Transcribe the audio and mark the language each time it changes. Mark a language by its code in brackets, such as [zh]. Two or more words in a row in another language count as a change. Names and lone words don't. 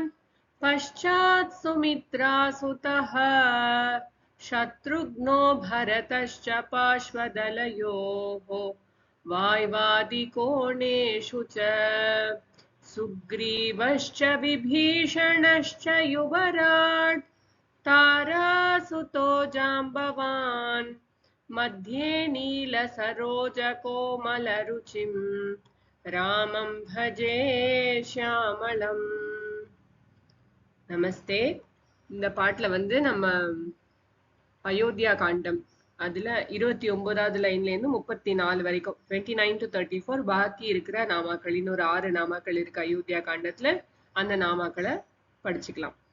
[sa] पश्चात् सुमित्रासुतः शत्रुघ्नो भरतश्च पार्श्वदलयोः वाय्वादिकोणेषु च सुग्रीवश्च विभीषणश्च युवराट् तारासुतो जाम्बवान् मध्ये नीलसरोजकोमलरुचिं रामं भजे श्यामलम्. [ta] நமஸ்தே. இந்த பாட்டுல வந்து நம்ம அயோத்தியா காண்டம் அதுல 29வது லைன்ல இருந்து 34 வரைக்கும் 29 to 34 பாக்கி இருக்கிற நாமாக்கள், இன்னொரு 6 நாமாக்கள் இருக்கு அயோத்தியா காண்டத்துல. அந்த நாமாக்களை படிச்சுக்கலாம்.